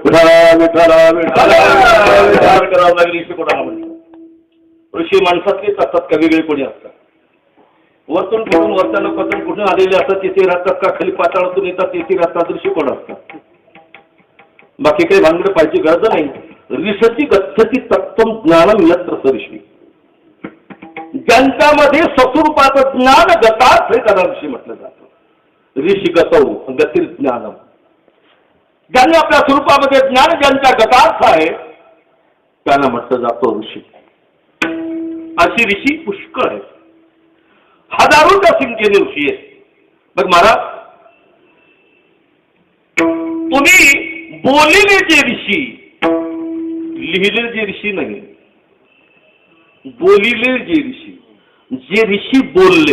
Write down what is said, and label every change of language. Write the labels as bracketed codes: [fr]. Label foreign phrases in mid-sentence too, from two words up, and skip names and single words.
[mr] करावं लागेल ऋषी कोणाला म्हणतो. ऋषी माणसातलेच असतात का वेगळे कोणी असतात. वरतून कुठून वरच्याला पतन कुठून आलेले असतात तिथे राहतात का खाली पाताळातून येतात तिथे राहतात. ऋषी कोण असतात, बाकी काही भानगड पाहिजे गरज नाही. [sa] ऋषी गच्छती तत्त्वं ज्ञानम यत्र ऋषी. [mr] ज्यांच्यामध्ये स्वस्वरूपाचं ज्ञान गतात हे त्याला ऋषी म्हटलं जातं. [sa] ऋषी गतौ गतीर ज्ञानम. [mr] ज्यांनी आपल्या स्वरूपामध्ये ज्ञान ज्यांच्या गतात आहे त्यांना म्हटलं जातं ऋषी. अशी ऋषी पुष्कळ आहेत, हजारोच्या संख्येने ऋषी आहेत. बघ महाराज, तुम्ही बोललेले जे ऋषी, लिहिलेले जे ऋषी नाही, बोलिले जे ऋषी, जे ऋषी बोलले.